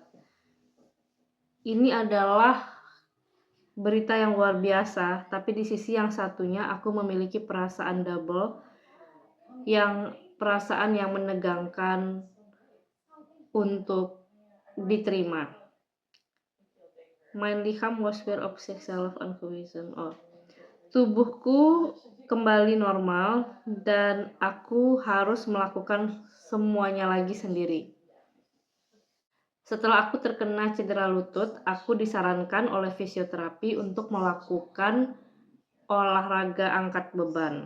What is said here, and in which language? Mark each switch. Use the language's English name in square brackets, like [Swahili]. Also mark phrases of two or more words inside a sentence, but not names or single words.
[Indonesian] Ini adalah berita yang luar biasa, tapi di sisi yang satunya aku memiliki perasaan double, perasaan yang menegangkan untuk diterima. [Dutch] Mein Lichaam was weer op zichzelf aangewezen. [Indonesian] Tubuhku kembali normal dan aku harus melakukan semuanya lagi sendiri. Setelah aku terkena cedera lutut, aku disarankan oleh fisioterapi untuk melakukan olahraga angkat beban.